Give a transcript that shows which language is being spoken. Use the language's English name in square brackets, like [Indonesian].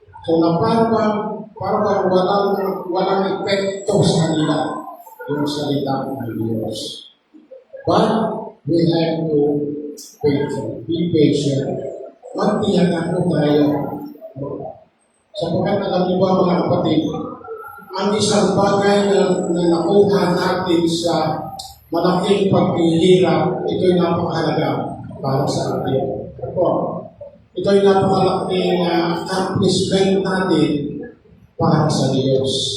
[Filipino] So na parang walang epekto sa kanila yung salita ng Diyos. [English] But we have to be patient. [Filipino] Magtiyaga po tayo. Sapagkat alam niyo ba mga kapatid, ang isang bagay na nakuha natin sa malaking paghihirap, ito'y napakahalaga para sa atin. Ito'y napakalaking accomplishment natin para sa Diyos.